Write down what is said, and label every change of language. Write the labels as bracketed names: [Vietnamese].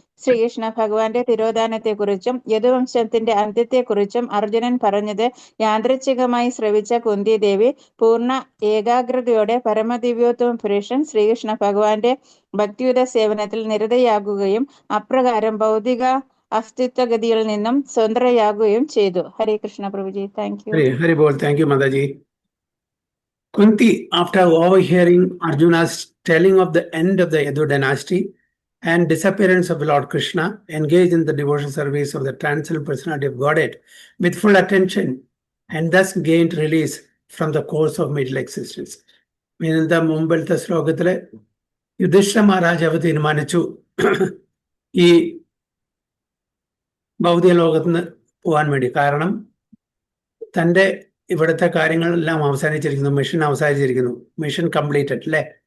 [Malayalam] ശ്രീകൃഷ്ണ ഭഗവാന്റെ തിരോധാനത്തെക്കുറിച്ചും യദുവംശത്തിന്റെ അന്ത്യത്തെക്കുറിച്ചും അർജുനൻ പറഞ്ഞത് യാദൃച്ഛികമായി ശ്രവിച്ച കുന്തി ദേവി പൂർണ്ണ ഏകാഗ്രതയോടെ പരമദിവ്യോത്തമ പുരുഷൻ ശ്രീകൃഷ്ണ ഭഗവാന്റെ ഭക്തിയുത സേവനത്തിൽ നിരതയാകുകയും അപ്രകാരം ഭൗതിക അസ്തിത്വഗതിയിൽ നിന്നും സ്വതന്ത്രയാകുകയും ചെയ്തു. ഹരേ Krishna പ്രഭുജി. Thank you. Hari ball. Thank you Mataji. [English] Kunti, after overhearing Arjuna's telling of the end of the Yadu dynasty and disappearance of Lord Krishna, engaged in the devotional service of the transcendental personality of Godhead with full attention and thus gained release from the course of middle existence. [Malayalam] ഇന്നത്തെ മുമ്പിലത്തെ ശ്ലോകത്തില് യുധിഷ്ഠിര മഹാരാജാവ് തീരുമാനിച്ചു ഈ ഭൗതിക ലോകത്ത് നിന്ന് പോകാൻ വേണ്ടി. കാരണം തൻ്റെ ഇവിടുത്തെ കാര്യങ്ങളെല്ലാം അവസാനിച്ചിരിക്കുന്നു, മിഷൻ അവസാനിച്ചിരിക്കുന്നു, മിഷൻ കംപ്ലീറ്റഡ് അല്ലേ?